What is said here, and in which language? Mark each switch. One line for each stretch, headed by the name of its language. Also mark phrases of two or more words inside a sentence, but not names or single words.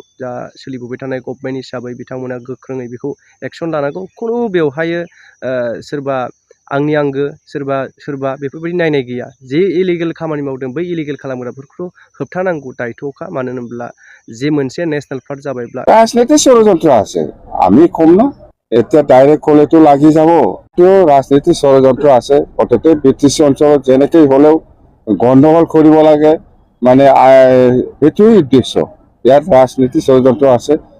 Bodo: दा सोलिबोबाय थानाय गभर्नमेन्ट हिसाबै बिथांमोना गोख्रोङै बेखौ एक्सन लानांगौ। खुनु बेवहाय सोरबा आंनि आंगो सोरबा बेफोरबायदि नायनाय गैया। जे इलिगेल खामानि मावदों बै इलिगेल खालामग्राफोरखौ होबथानांगौ दायथ'खा। मानो होनोब्ला जे मोनसे
English: national park
Bodo: जाबायब्ला
Assamese: ৰাজনীতিৰ ষড়যন্ত্ৰ আছে, আমি কম না। এতিয়া ডাইৰেক্ট ক'লেতো লাগি যাব। ৰাজনীতিৰ ষড়যন্ত্ৰ আছে। অন্ততঃ বিটিচি অঞ্চলত যেনেকৈ হ'লেও গণ্ডগোল কৰিব লাগে, মানে সেইটোৱেই উদ্দেশ্য। ইয়াত ৰাজনীতিৰ ষড়যন্ত্ৰ আছে।